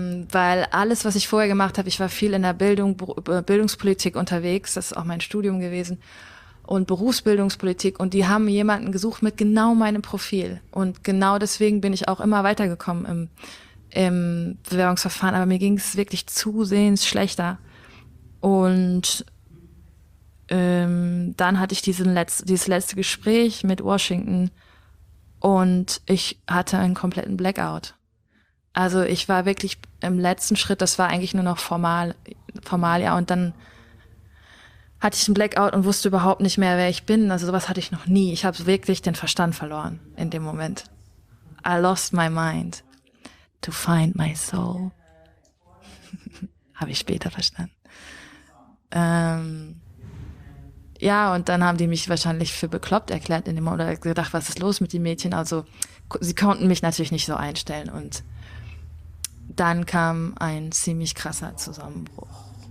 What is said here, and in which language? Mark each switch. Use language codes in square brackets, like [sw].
[de] Weil alles, was ich vorher gemacht habe, ich war viel in der Bildungspolitik unterwegs, das ist auch mein Studium gewesen, und Berufsbildungspolitik, und die haben jemanden gesucht mit genau meinem Profil, und genau deswegen bin ich auch immer weitergekommen im Bewerbungsverfahren, aber mir ging es wirklich zusehends schlechter, und dann hatte ich dieses letzte Gespräch mit Washington, und ich hatte einen kompletten Blackout. Also ich war wirklich im letzten Schritt, das war eigentlich nur noch Formalia, und dann hatte ich einen Blackout und wusste überhaupt nicht mehr, wer ich bin. Also sowas hatte ich noch nie. Ich habe wirklich den Verstand verloren in dem Moment. [en] I lost my mind to find my soul. [de] Habe ich später verstanden. Ja, und dann haben die mich wahrscheinlich für bekloppt erklärt in dem Moment, oder gedacht, was ist los mit den Mädchen? Also sie konnten mich natürlich nicht so einstellen, und dann kam ein ziemlich krasser Zusammenbruch.